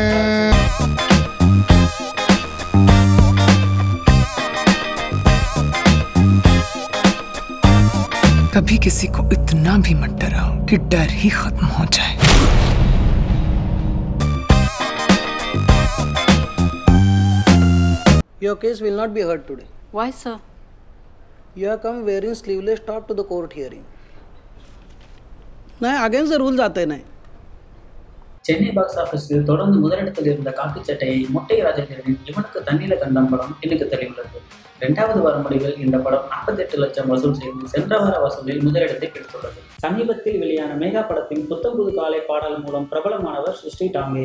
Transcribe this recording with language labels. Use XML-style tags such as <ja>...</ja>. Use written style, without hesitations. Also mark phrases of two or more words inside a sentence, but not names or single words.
<hi>कभी किसी को इतना भी मत डराओ कि डर ही खत्म हो जाए।</hi> <en>Your case will not be heard today. Why, sir? You have come wearing sleeveless top to the court hearing.</en> <hi>नहीं</hi> <en>against the rules</en> <hi>आते नहीं.</hi> <ta>சென்னை பாக்ஸ் ஆஃபீஸில் தொடர்ந்து முதலிடத்தில் இருந்த காக்கி சட்டையை மொட்டை ராஜேந்திரனின் இவனுக்கு தண்ணீர கண்டம் படம் இன்னைக்கு தெரியுள்ளது. 2வது வார முடிவில் இந்த படம் 48 லட்சம் வசூல் செய்து சென்ற வார வசூலில் முதலிடத்தை பிடித்துள்ளது. சமீபத்தில் வெளியான மேகா படத்தின் புத்தம் புது காலை பாடல் மூலம் பிரபலமானவர் சிருஷ்டி டாங்கே.</ta>